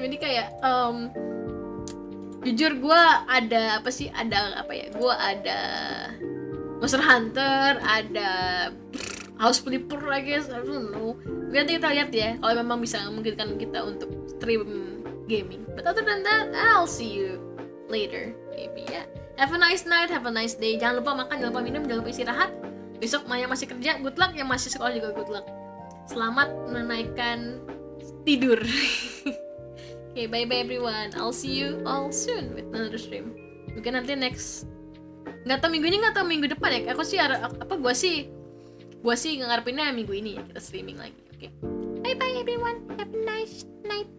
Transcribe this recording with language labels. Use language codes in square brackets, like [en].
[id] Jadi kayak jujur gue ada gue ada Monster Hunter, ada House Flipper lagi, [en] I don't know. [id] Nanti kita lihat ya, kalau memang bisa memungkinkan kita untuk stream gaming. [en] But other than that, I'll see you later, maybe ya. Have a nice night, have a nice day. [id] Jangan lupa makan, jangan lupa minum, jangan lupa istirahat. Besok yang masih kerja, good luck. Yang masih sekolah juga good luck. Selamat menunaikan tidur. [en] Okay, bye bye everyone. I'll see you all soon with another stream. [id] Mungkin nanti next, nggak tahu minggu ini, nggak tahu minggu depan ya. Aku sih gue sih ngarepinnya minggu ini ya kita streaming lagi. [en] Oke, bye bye everyone, have a nice night.